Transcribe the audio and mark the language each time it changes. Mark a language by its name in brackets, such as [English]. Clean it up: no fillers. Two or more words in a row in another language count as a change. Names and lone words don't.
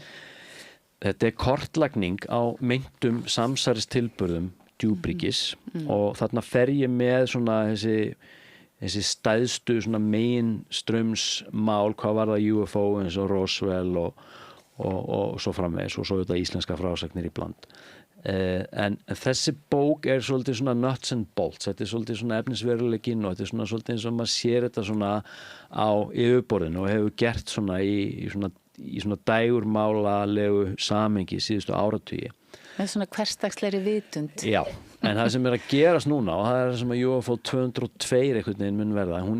[Icelandic] Þetta kortlagning á meintum samsæristilburðum djúpríkis og þarna fer ég með svona þessi stæðstu svona meginstraumsmál, hvað var það UFO eins og Roswell og svo framvegis og svo þetta íslenska frásagnir í bland. En þessi bók svolítið svona [English] nuts and bolts, [Icelandic] þetta svolítið svona efnisveruleikinn og þetta svona svolítið eins og maður sér þetta svona á yfirborðinu og hefur gert svona í svona dægurmálalegu samhengi síðustu áratugi. Með svona hversdagslegri vitund. Já, en það sem að gerast núna og það sem að UFO 202 einhvern veginn mun verða, hún